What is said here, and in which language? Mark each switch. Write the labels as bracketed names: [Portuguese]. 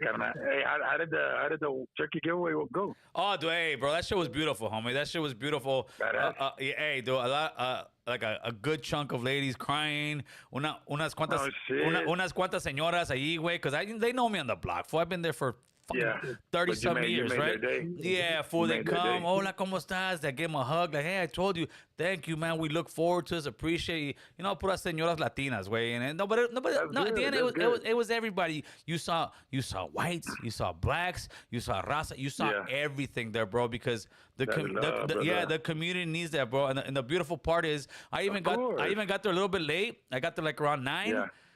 [English] Hey, how did the turkey giveaway go? Oh, dude, hey, bro, that shit was beautiful, homie. That shit was beautiful. Hey, dude, a lot, like a good chunk of ladies crying. [Spanish] Unas cuantas señoras ahí, güey, [English] because they know me on the block, fool. I've been there for 30-something years, right? Yeah, fool, they come, [Spanish] hola, ¿cómo estás? [English] They give them a hug, like, hey, I told you, thank you, man, we look forward to this, appreciate you, [Spanish] puras señoras latinas, güey, [English] and at the end, it was everybody. You saw whites, you saw blacks, you saw raza, you saw everything there, bro, because the community needs that, bro, and the beautiful part is, I even got there a little bit late. I got there like around 9. Yeah.